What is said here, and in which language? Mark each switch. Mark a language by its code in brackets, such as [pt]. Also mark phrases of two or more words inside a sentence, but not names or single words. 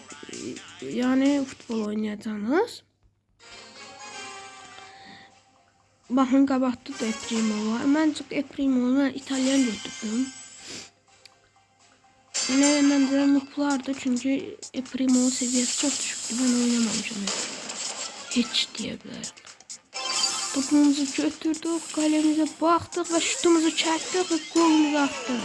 [tr] Yani futbol oynayacağınız. [az] Baxın qabaqda da El Primo var. Mən çox El Primo'nu İtalyan götürdüm. [tr] Yine bence nuklardı çünkü Primo'nun seviyesi çok düşüktü. Ben oynamamışım. Hiç diyebilirim. Topumuzu götürdük, kalemize baktık ve şutumuzu çektik ve golümüzü attık.